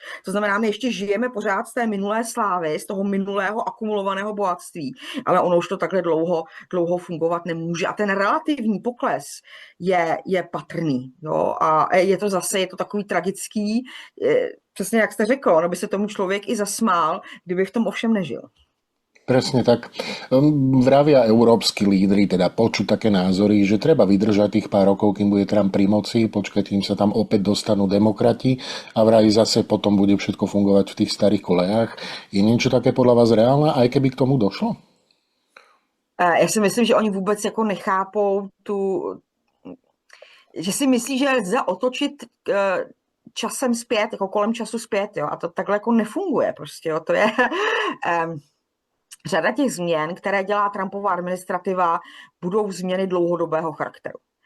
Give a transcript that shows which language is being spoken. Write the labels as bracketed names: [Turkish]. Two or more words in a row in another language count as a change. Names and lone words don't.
[Czech] To znamená, my ještě žijeme pořád z té minulé slávy, z toho minulého akumulovaného bohatství, ale ono už to takhle dlouho fungovat nemůže. A ten relativní pokles je patrný. Jo? A je to takový tragický. přesně jak jste řekl, ono by se tomu člověk i zasmál, kdyby v tom ovšem nežil. [Slovak] Presne tak. Vravia európski lídri, teda počuť také názory, že treba vydržať tých pár rokov, kým bude Trump pri moci, počkať, kým sa tam opäť dostanú demokrati a vraj zase potom bude všetko fungovať v tých starých kolejách. Je niečo také podľa vás reálne, aj keby k tomu došlo? [Czech] Já si myslím, že oni vůbec jako nechápou že si myslí, že lze otočit časem zpět, jako kolem času zpět, jo, a to takhle jako nefunguje prostě, jo, to je řada těch změn, které dělá Trumpova administrativa, budou změny dlouhodobého charakteru.